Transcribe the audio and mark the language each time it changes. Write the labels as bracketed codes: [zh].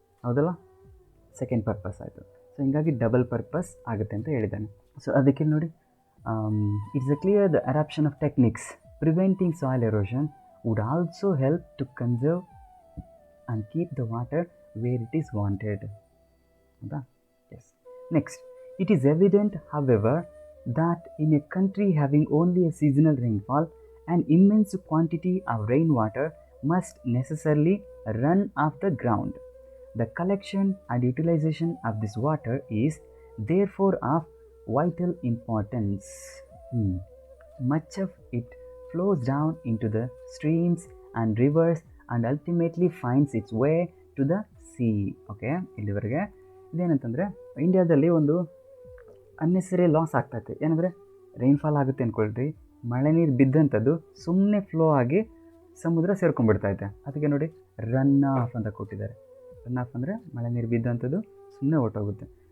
[kn] ಹೌದಲ್ಲ, second purpose ಆಯಿತು. So ಹಿಂಗಾಗಿ ಡಬಲ್ ಪರ್ಪಸ್ ಆಗುತ್ತೆ ಅಂತ ಹೇಳಿದ್ದಾನೆ. [en] so [kn] ಅದಕ್ಕೆ ನೋಡಿ, [en] It's a clear the adoption of techniques preventing soil erosion would also help to conserve and keep the water where it is wanted. [kn] ಹೌದಾ? S. [en] Next, it is evident, however, that in a country having only a seasonal rainfall, an immense quantity of rainwater must necessarily run off the ground. The collection and utilization of this water is therefore of vital importance. Much of it flows down into the streams and rivers and ultimately finds its way to the sea. [kn] Okay, ಇಲ್ಲಿವರೆಗೆ ಇದೇನಂತಂದರೆ, ಇಂಡಿಯಾದಲ್ಲಿ ಒಂದು unnecessary loss ಆಗ್ತೈತೆ. ಏನಂದರೆ, rainfall ಆಗುತ್ತೆ ಅಂದ್ಕೊಳ್ರಿ, ಮಳೆ ನೀರು ಬಿದ್ದಂಥದ್ದು ಸುಮ್ಮನೆ flow ಆಗಿ ಸಮುದ್ರ ಸೇರ್ಕೊಂಡ್ಬಿಡ್ತೈತೆ. ಅದಕ್ಕೆ ನೋಡಿ ರನ್ ಆಫ್ ಅಂತ ಕೊಟ್ಟಿದ್ದಾರೆ. ರನ್ ಆಫ್ ಅಂದರೆ ಮಳೆ ನೀರು ಬಿದ್ದಂಥದ್ದು ಸುಮ್ಮನೆ ಹೊರಟೋಗುತ್ತೆ.